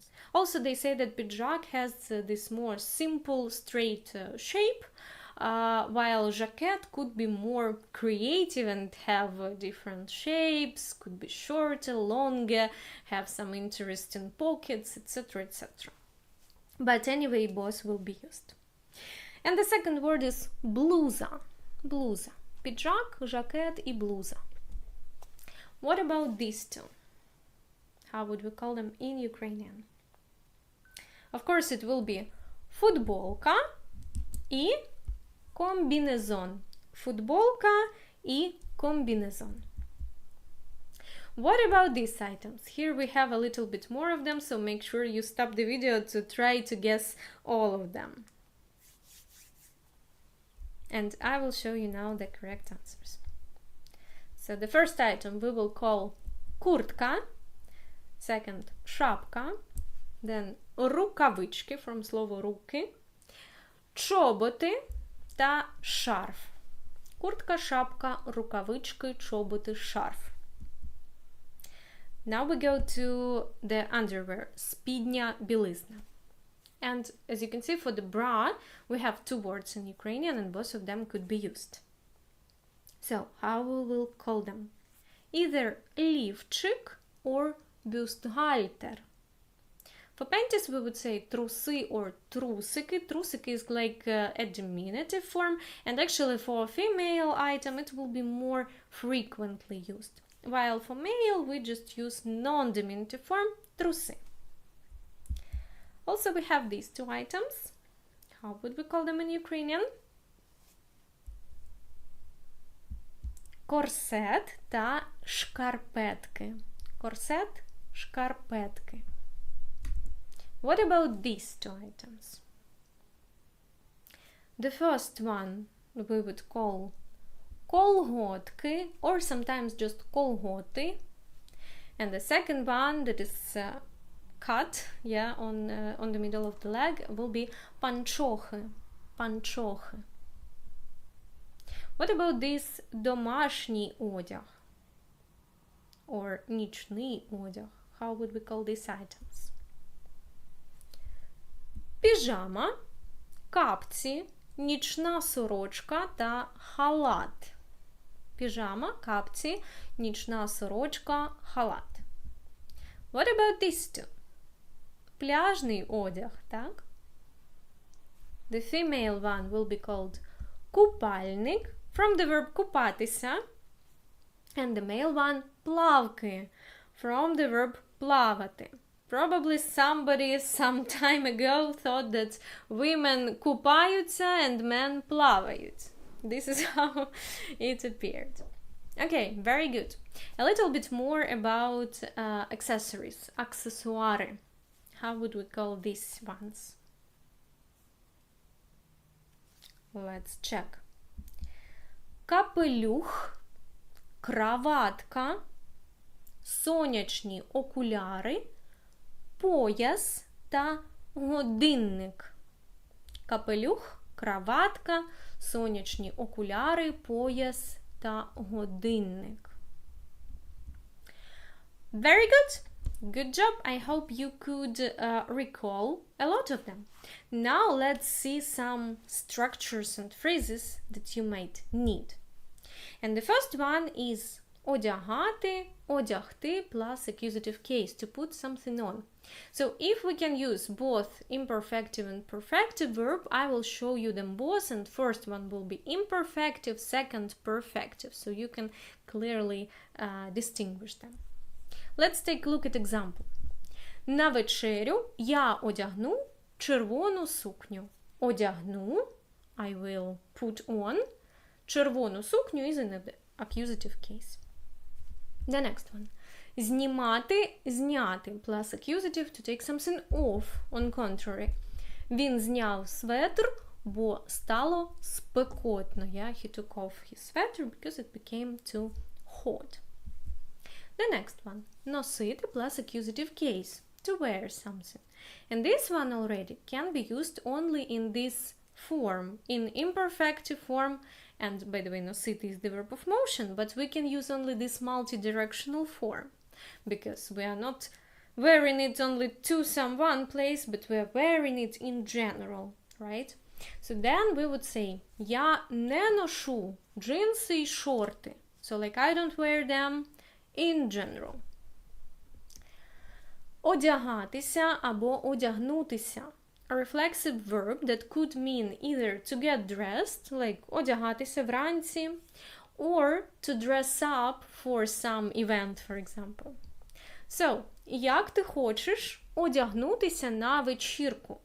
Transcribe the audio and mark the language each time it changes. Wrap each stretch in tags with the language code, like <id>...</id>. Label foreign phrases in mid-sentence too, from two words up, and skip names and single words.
<en>Also, they say that піджак has this more simple, straight shape, while jacket could be more creative and have different shapes, could be shorter, longer, have some interesting pockets, etc., etc. But anyway, both will be used. And the second word is</en> <uk>блуза. Блуза. Піджак, жакет і блуза.</uk> <en>What about these two? How would we call them in Ukrainian? Of course, it will be</en> <uk>футболка і комбінезон. Футболка і комбінезон.</uk> <en>What about these items? Here we have a little bit more of them, so make sure you stop the video to try to guess all of them. And I will show you now the correct answers. So the first item we will call kurtka, second шапка, then рукавички from</en> <uk>слово руки, чоботи та шарф.</uk> <en>Куртка, шапка, рукавички, чоботи, шарф. Now we go to the underwear,</en> <uk>спідня білизна.</uk> <en>And as you can see, for the bra, we have two words in Ukrainian and both of them could be used. So, how we will call them? Either лівчик or бюстгальтер. For panties, we would say труси or трусики. Трусики is like a diminutive form, and actually for a female item, it will be more frequently used. While for male, we just use non-diminutive form труси. Also, we have these two items. How would we call them in Ukrainian?</en> <uk>Корсет та шкарпетки. Корсет, шкарпетки.</uk> <en>What about these two items? The first one we would call колготки, or sometimes just колготи. And the second one that is cut, on the middle of the leg will be</en> <uk>панчохи, панчохи.</uk> <en>What about this</en> <uk>домашній одяг</uk> <en>or</en> <uk>нічний одяг?</uk> <en>How would we call these items?</en> <uk>Піжама, капці, нічна сорочка та халат. Піжама, капці, нічна сорочка, халат.</uk> <en>What about these two?</en> <uk>Пляжний одяг, так?</uk> <en>The female one will be called купальник, from the verb купатися, and the male one плавки, from the verb плавати. Probably somebody some time ago thought that women купаються and men плавають. This is how it appeared. Okay, very good. A little bit more about accessories, аксесуари. How would we call these ones? Let's check. Капелюх, краватка, сонячні окуляри, пояс та годинник. Капелюх, краватка, сонячні окуляри, пояс та годинник. Very good. Good job. I hope you could recall a lot of them. Now let's see some structures and phrases that you might need. And the first one is</en> <uk>одягати, одягти</uk> <en>plus accusative case, to put something on. So if we can use both imperfective and perfective verb, I will show you them both, and first one will be imperfective, second perfective, so you can clearly distinguish them. Let's take a look at example.</en> <uk>На вечерю я одягну червону сукню. Одягну,</uk> <en>I will put on.</en> <uk>Червону сукню</uk> <en>is in the accusative case. The next one.</en> <uk>Знімати, зняти</uk> <en>plus accusative to take something off, on contrary.</en> <uk>Він зняв светр, бо стало спекотно.</uk> <en>He took off his sweater because it became too hot. The next one. Носити plus accusative case, to wear something. And this one already can be used only in this form, in imperfective form. And by the way, носити is the verb of motion, but we can use only this multi-directional form, because we are not wearing it only to some one place, but we are wearing it in general, right? So then we would say,</en> <uk>я не ношу джинси і шорти.</uk> <en>So like I don't wear them in general.</en> <uk>Одягатися або одягнутися.</uk> <en>A reflexive verb that could mean either to get dressed, like</en> <uk>одягатися вранці,</uk> <en>or to dress up for some event, for example. So,</en> <uk>як ти хочеш одягнутися на вечірку?</uk>